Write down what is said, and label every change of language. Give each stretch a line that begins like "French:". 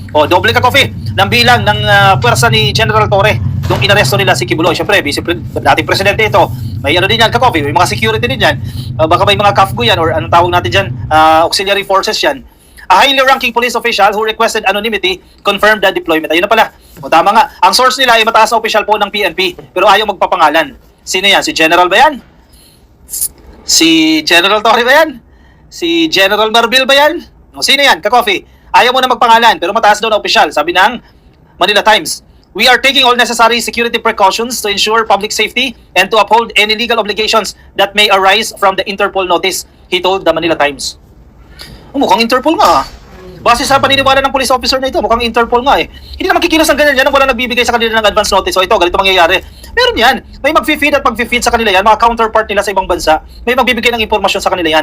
Filipino: O, doble ka coffee ng bilang ng pwersa ni General Torre nung inaresto nila si Kibuloy. Siyempre, dating presidente ito. May ano din yan, ka-coffee. May mga security din yan. Baka may mga CAFGO yan or anong tawag natin dyan, auxiliary forces yan.
English: A highly ranking police official who requested anonymity confirmed the deployment.
Filipino: Ayun na pala. O tama nga. Ang source nila ay mataas na official po ng PNP pero ayaw magpapangalan. Sino yan? Si General ba yan? Si General Torre ba yan? Si General Marbil ba yan? O, sino yan? Ka-coffee. Ayaw mo na magpangalan pero mataas daw na official. Sabi ng Manila Times.
English: We are taking all necessary security precautions to ensure public safety and to uphold any legal obligations that may arise from the Interpol notice, he told the Manila Times.
Filipino: Mukhang Interpol nga. Base sa paniniwala ng police officer na ito, mukhang Interpol nga eh. Hindi naman kikilos ng ganyan yan nang walang nagbibigay sa kanila ng advance notice. So ito, ganito mangyayari. Meron yan. May mag-feed at mag-feed sa kanila yan, mga counterpart nila sa ibang bansa. May magbibigay ng impormasyon sa kanila yan.